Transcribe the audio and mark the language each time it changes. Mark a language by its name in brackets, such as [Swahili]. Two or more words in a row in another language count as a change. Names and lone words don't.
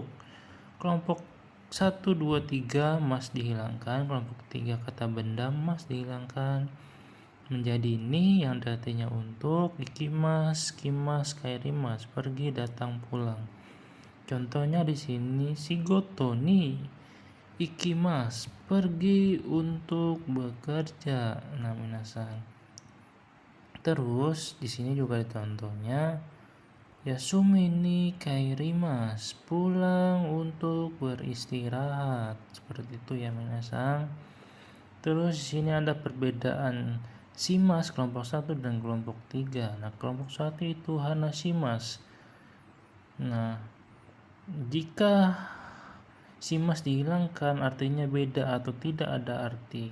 [Indonesian] Kelompok 1, 2, 3 mas dihilangkan, kelompok 3 kata benda mas dihilangkan menjadi ni yang artinya untuk, [Japanese] 行きます、来ます、帰ります, [Indonesian] pergi, datang, pulang. Contohnya di sini [Japanese] 仕事に行きます, [Indonesian] pergi untuk bekerja. Nah, minasang. Terus di sini juga ada contohnya [Japanese] 休みに帰ります, [Indonesian] pulang untuk beristirahat. Seperti itu ya minasang. Terus di sini ada perbedaan shimas kelompok 1 dan kelompok 3. Nah, kelompok 1 itu [Japanese] 話します. [Indonesian] Nah, jika shimas dihilangkan artinya beda atau tidak ada arti.